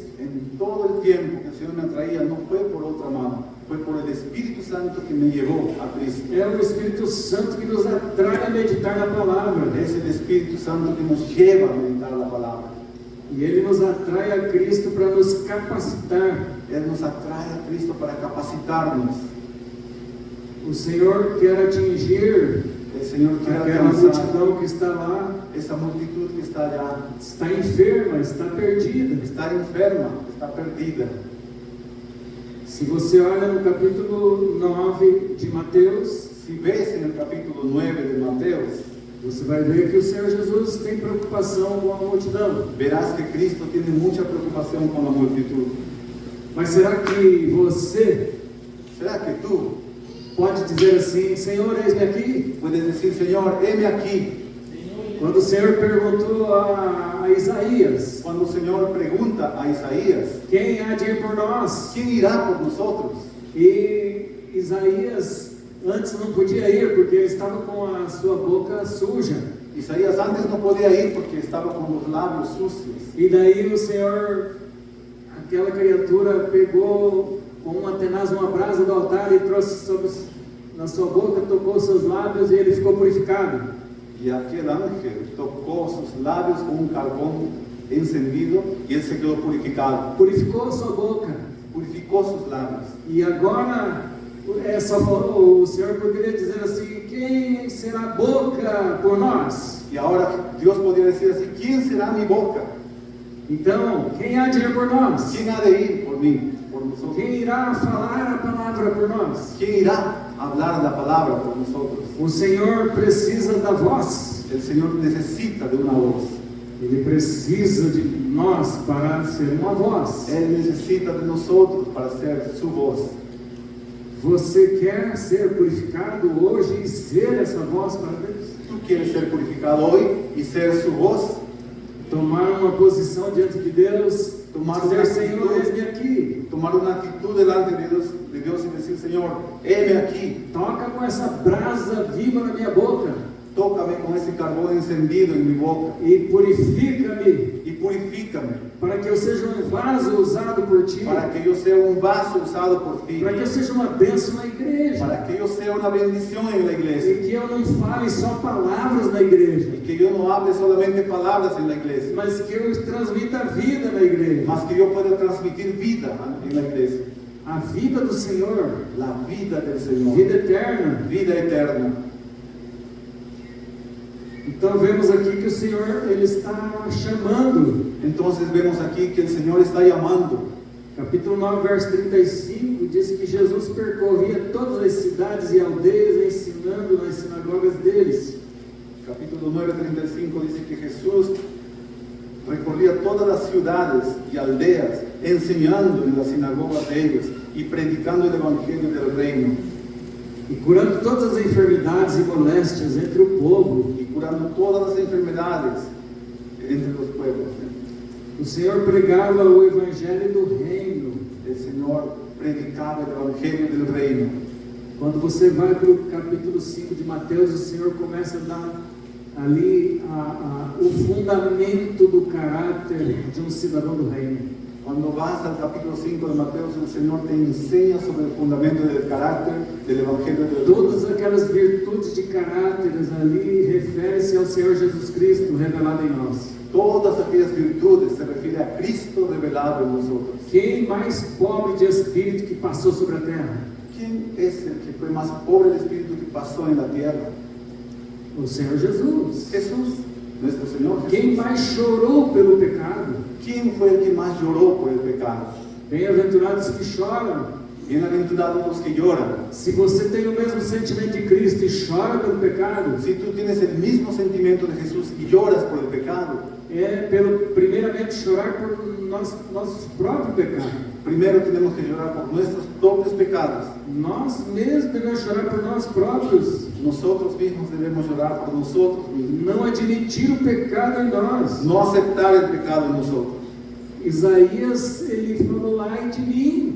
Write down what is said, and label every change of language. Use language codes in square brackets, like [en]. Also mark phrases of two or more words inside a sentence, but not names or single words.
[es] En todo el tiempo que el Señor me atraía, no fue por otra mano, fue por el Espíritu Santo que me llevó a Cristo. [pt] É o Espírito Santo que nos atrai a meditar na palavra. [es] Es el Espíritu Santo que nos lleva a meditar la palabra. [pt] E Ele nos atrai a Cristo para nos capacitar. [es] Él nos atrae a Cristo para capacitarnos. [pt] O Senhor quer atingir [es] El Señor quiere [pt] aquela [es] alcanzar [pt] multidão que está lá, [es] esa multitud que está allá, [pt] está enferma, está perdida. [es] está enferma, está perdida. [pt] Se você olha no capítulo 9 de Mateus, [es] si ves en el capítulo 9 de Mateos, [pt] você vai ver que o Senhor Jesus tem preocupação com a multidão. [es] verás que Cristo tiene mucha preocupación con la multitud. [pt] Mas será que você [es] ¿Será que tú [pt] pode dizer assim, Senhor, eis-me aqui? [es] puedes decir, Señor, heme aquí? [pt] Quando o Senhor perguntou a Isaías, [es] Cuando el Señor pregunta a Isaías, [pt] quem há de ir por nós? [es] ¿quién irá por nosotros? [pt] E Isaías antes não podia ir porque ele estava com a sua boca suja. [es] Isaías antes no podía ir porque estaba con los labios sucios. [pt] E daí o Senhor, aquela criatura pegou com uma tenaz uma brasa do altar e trouxe na sua boca, tocou os seus lábios e ele ficou purificado. [es] Y aquel ángel tocó sus labios con un carbón encendido y él se quedó purificado. [pt] Purificou a sua boca. [es] Purificó sus labios. [pt] E agora o Senhor poderia dizer assim, quem será a boca por nós? [es] Y ahora Dios podría decir así, ¿quién será mi boca? [pt] Então, quem há de ir por nós? [es] ¿Quién ha de ir por mí, por nosotros? [pt] Quem irá falar a palavra por nós? [es] ¿Quién irá a hablar la palabra por nosotros? [pt] O Senhor precisa da voz. [es] El Señor necesita de una voz. [pt] Ele precisa de nós para ser uma voz. [es] Él necesita de nosotros para ser su voz. [pt] Você quer ser purificado hoje e ser essa voz para Deus? [es] ¿Tú quieres ser purificado hoy y ser su voz? [pt] Tomar uma posição diante de Deus, [es] Tomar [pt] dizer, uma Senhor, atitude. eis-me aqui. [es] Tomar una actitud delante de Dios y decir, Señor, heme aquí. [pt] Toca com essa brasa viva na minha boca [es] Tócame con ese carbón encendido en mi boca [pt] e purifica-me [es] y purifícame [pt] para que eu seja um vaso usado por Ti, [es] para que yo sea un vaso usado por ti, [pt] para que eu seja uma bênção na igreja [es] para que yo sea una bendición en la [pt] e [es] iglesia [pt] que eu não fale só palavras na igreja, [es] y que yo no hable solamente palabras en la iglesia, [pt] mas que eu transmita vida na igreja, [es] más que yo pueda transmitir vida en la iglesia, [pt] a vida do Senhor, [es] la vida del Señor, [pt] vida eterna. [es] vida eterna. [pt] Então vemos aqui que o Senhor ele está chamando. [es] Entonces vemos aquí que el Señor está llamando. [pt] Capítulo 9, verso 35 diz que Jesus percorria todas as cidades e aldeias ensinando nas sinagogas deles. [es] Capítulo 9:35 dice que Jesús recorría todas las ciudades y aldeas, enseñando en las sinagogas de ellos y predicando el evangelio del reino, [pt] E curando todas as enfermidades e moléstias entre o povo. [es] y curando todas las enfermedades entre los pueblos. [pt] O Senhor pregava o evangelho do reino. [es] El Señor predicaba el evangelio del reino. [pt] Quando você vai para o capítulo 5 de Mateus, o Senhor começa a dar ali o fundamento do caráter de um cidadão do reino. [es] Cuando vas al capítulo 5 de Mateo, el Señor te enseña sobre el fundamento del carácter del evangelio del reino. [pt] Todas aquelas virtudes de caráteres ali referem-se ao Senhor Jesus Cristo revelado em nós. [es] Todas aquellas virtudes se refieren a Cristo revelado en nosotros. [pt] Quem mais pobre de espírito que passou sobre a terra? [es] ¿Quién es el que fue más pobre de espíritu que pasó en la tierra? [pt] O Senhor Jesus. [es] Jesús, nuestro Señor [pt] Quem [es] Jesús. [pt] mais chorou pelo pecado? [es] ¿Quién fue el que más lloró por el pecado? [pt] Bem-aventurados que choram. [es] Bienaventurados los que lloran. [pt] Se você tem o mesmo sentimento de Cristo e chora pelo pecado, [es] Si tú tienes el mismo sentimiento de Jesús y lloras por el pecado, [pt] primeiramente chorar por nosso próprio pecado. [es] primero tenemos que llorar por nuestros propios pecados. [pt] Nós mesmos devemos chorar por nós próprios. [es] Nosotros mismos debemos llorar por nosotros mismos. [pt] Não admitir o pecado em nós. [es] No aceptar el pecado en nosotros. [pt] Isaías, ele falou, ai de mim.